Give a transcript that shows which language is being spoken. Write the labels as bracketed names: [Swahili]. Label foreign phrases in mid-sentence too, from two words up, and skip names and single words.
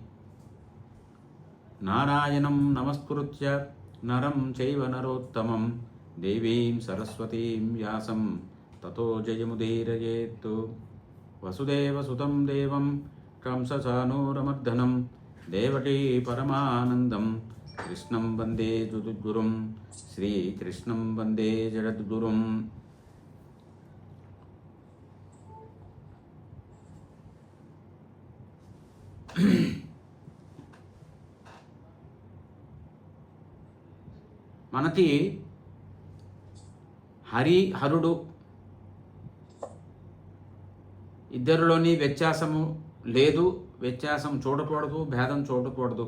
[Sanskrit] नारायणं नमस्कृत्य नरं चैव नरोत्तमं देवीं सरस्वतीं व्यासं ततो जयमुदीरयेत्। वसुदेवसुतं देवं कंसचाणूरमर्दनं देवकी परमानन्दं कृष्णं वन्दे जगद्गुरुं श्रीकृष्णं वन्दे जगद्गुरुं। [Telugu] మనకి హరుడు ఇద్దరిలోని వ్యత్యాసము లేదు, వ్యత్యాసం చూడకూడదు, భేదం చూడకూడదు.